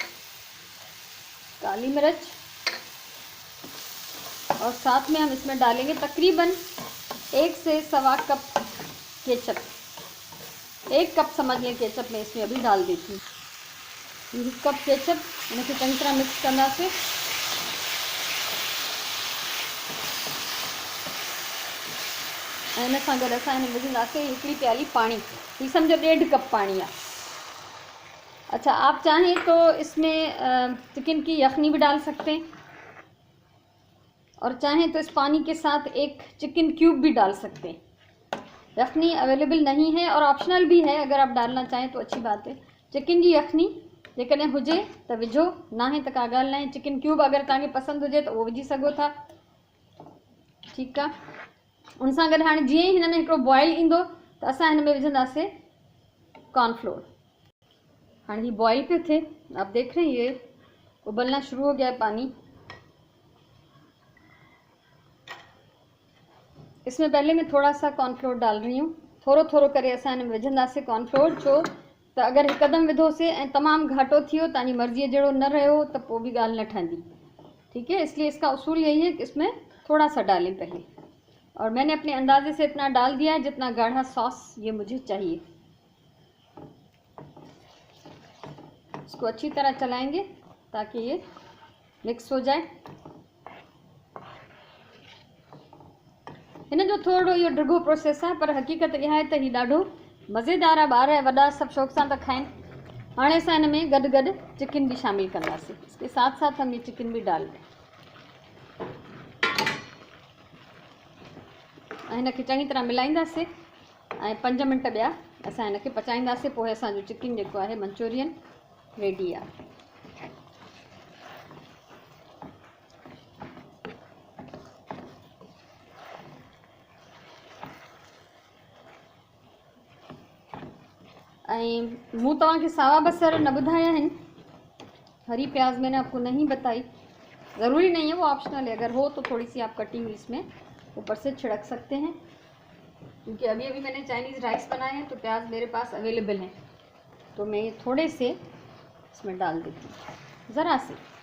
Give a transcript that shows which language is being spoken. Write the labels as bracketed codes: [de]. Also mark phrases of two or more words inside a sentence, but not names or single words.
[hi] काली मिर्च और साथ में हम इसमें डालेंगे तकरीबन 1 से 1.25 कप केचप। 1 कप समझ लें केचप मैं इसमें अभी डाल देती हूँ। 1 कप केचप इनके चंगी तरह मिक्स करना से [sd] ऐं इन सां गॾु असां हिन विझंदासीं हिकिड़ी प्याली पानी, ही समझो 1.5 कप पानी है। [hi] अच्छा, आप चाहें तो इसमें चिकन की यखनी भी डाल सकते हैं, और चाहें तो इस पानी के साथ एक चिकन क्यूब भी डाल सकते हैं। यखनी अवेलेबल नहीं है और ऑप्शनल भी है, अगर आप डालना चाहें तो अच्छी बात है। [sd] चिकन जी यखनी जेकॾहिं हुजे त विझो, ना है त का ॻाल्हि न आहे। चिकन क्यूब अगर तव्हांखे पसंदि हुजे त उहो विझी सघो था, ठीकु आहे। उन सां गॾु हाणे जीअं ई हिन में हिकिड़ो बॉयल ईंदो त असां हिन में विझंदासीं कॉर्नफ्लोर। [hi] हाँ, ये बॉयल पे थे, आप देख रहे हैं ये उबलना शुरू हो गया है पानी। इसमें पहले मैं थोड़ा सा कॉर्नफ्लोर डाल रही हूँ, [sd] थोरो थोरो करे असां हिन में विझंदासीं कॉर्नफ्लोर। छो त अगर हिकदम विधोसीं ऐं तमामु घाटो थियो, तव्हांजी मर्ज़ीअ जहिड़ो न रहियो त पोइ बि ॻाल्हि न ठहंदी, [hi] ठीक है। इसलिए इसका उसूल यही है कि इसमें थोड़ा सा डालें पहले, और मैंने अपने अंदाजे से इतना डाल दिया है जितना गाढ़ा सॉस ये मुझे चाहिए। इसको अच्छी तरह चलाएंगे ताकि ये मिक्स हो जाए। [sd] इन जो थोड़ो इहो ड्रिगो प्रोसेस [hi] है, पर हकीकत यह है [sd] त ही ॾाढो मज़ेदार आहे। ॿार ऐं वॾा सभु शौक़ सां था खाइनि। हाणे असां हिन में गॾु गॾु चिकन भी शामिल कंदासीं, [hi] इसके साथ साथ हम ये चिकन भी डाल दें [sd] ऐं हिनखे चङी तरह मिलाईंदासीं ऐं 5 मिंट ॿिया असां हिनखे पचाईंदासीं। पोइ असांजो चिकन जेको आहे मंचूरियन रेडी आहे। मूँ तव्हांखे सावा बसर न ॿुधाया आहिनि, [hi] हरी प्याज मैंने आपको नहीं बताई। ज़रूरी नहीं है, वो ऑप्शनल है, अगर हो तो थोड़ी सी आप कटी हुई इसमें ऊपर से छिड़क सकते हैं, क्योंकि अभी अभी मैंने चाइनीज़ राइस बनाए हैं तो प्याज मेरे पास अवेलेबल हैं, तो मैं थोड़े से इसमें डाल देती हूँ, ज़रा से।